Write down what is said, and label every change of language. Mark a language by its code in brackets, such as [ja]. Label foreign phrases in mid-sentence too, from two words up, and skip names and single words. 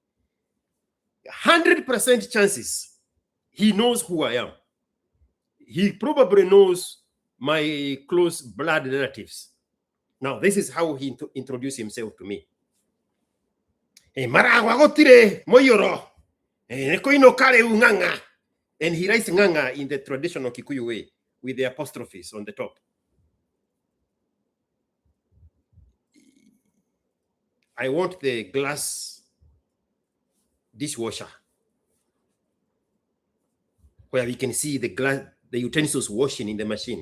[en] 100% chances he knows who I am. He probably knows my close blood relatives. Now, this is how he introduced himself to me. [ki] Maragwagotire moyoro. Nekoino kare nganga. [en] And he writes nganga in the traditional Kikuyu way with the apostrophes on the top. I want the glass dishwasher where we can see the utensils washing in the machine.